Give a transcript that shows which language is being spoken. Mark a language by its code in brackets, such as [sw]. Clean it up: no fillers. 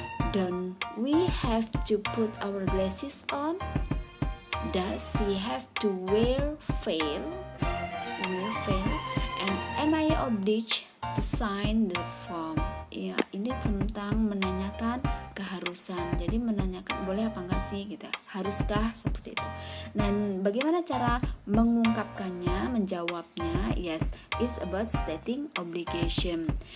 [en] Don't we have to put our glasses on? Does she have to wear veil? And am I obliged to sign the form? [id] Ya, ini tentang menanyakan keharusan. Jadi menanyakan boleh apa enggak sih gitu. Haruskah seperti itu. Dan bagaimana cara mengungkapkannya, menjawabnya? [en] Yes, it's about stating obligation.